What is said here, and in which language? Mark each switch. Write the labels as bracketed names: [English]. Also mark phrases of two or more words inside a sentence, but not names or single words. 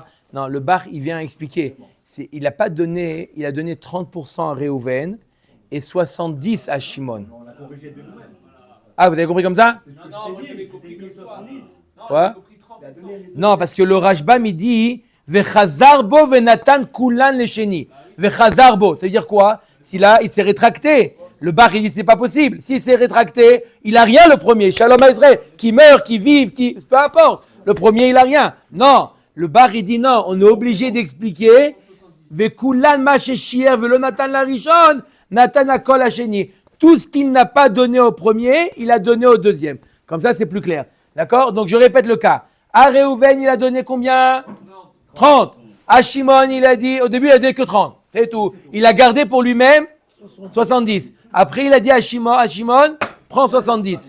[French] Non, le bar, il vient expliquer. Il a donné 30% à Réhouven et 70 à Shimon. On a corrigé de nous-mêmes. Ah, vous avez compris comme ça? Non, moi j'avais compris que 70. Quoi? J'avais compris 30%. Non, parce que le Rashbam, il dit [Hebrew] וחזר בו ונתן כולן לשני. [French] Vechazarbo, ça veut dire quoi? Il s'est rétracté. Le bar, il dit c'est pas possible. S'il s'est rétracté, il a rien le premier. Shalom Israël, qui meurt, qui vive, peu importe. Le premier, il a rien. Non, le bar, il dit non. On est obligé d'expliquer. [Hebrew] וכולן מה שישייר ולא נתן לראשון, נתן הכל השני. [French] Tout ce qu'il n'a pas donné au premier, il a donné au deuxième. Comme ça, c'est plus clair. D'accord? Donc, je répète le cas. À Réhouven, il a donné combien? 30. À Shimon, il a dit, au début, il a donné que 30. C'est tout. Il a gardé pour lui-même 70. Après, il a dit à Shimon, prends 70.